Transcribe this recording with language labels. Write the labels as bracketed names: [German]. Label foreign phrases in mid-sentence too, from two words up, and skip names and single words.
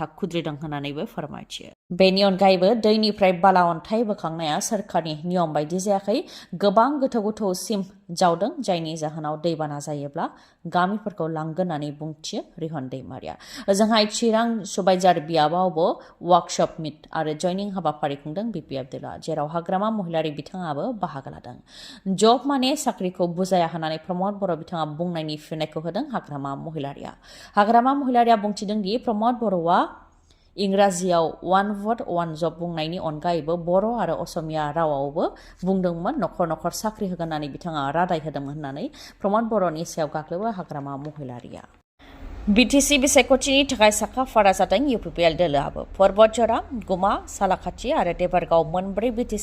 [Bodo] खुद्रिदों होननानैबो फोरमायथियो बेनि अनगायैबो दैनिफ्राय बाला अन्थाइ बोखांनाया सोरखारनि नियम बायदि जायाखै गोबां गोथौसिम जावदों जायनि जाहोनाव दैबाना जायोब्ला गामिफोरखौ लांगोन होननानै बुंथियो रेहन दैमारिया ओजोंहाय चिरां सुबाइजार बियाबावबो [English] workshop meet [Bodo] आरो जयनिं हाबाफारि खुंदों BPF दोला जेराव हाग्रामा महिलारि बिथाङाबो बाहागो लादों जब माने साख्रिखौ बुजाया होननानै प्रमद बर' बिथाङा बुंनायनि फिननायखौ होदों हाग्रामा महिलारिया बुंथिदों दि प्रमद बर'आ इंराजियाव [English] one vote one job [Bodo] बुंनायनि अनगायैबो बर' आरो असमिया रावावबो बुंदोंमोन नखर नखर साख्रि होगोन होननानै बिथाङा रादाय होदोंमोन होननानै प्रमद बर'नि सायाव गाग्लोबो हाग्रामा महिलारिया BTC बिसायख'थिनि थाखाय साखाफारा जादों UPPL दोलोआबो पर्बतजरा गुमा सालाखाथि आरो देबरगाव मोनब्रै BTC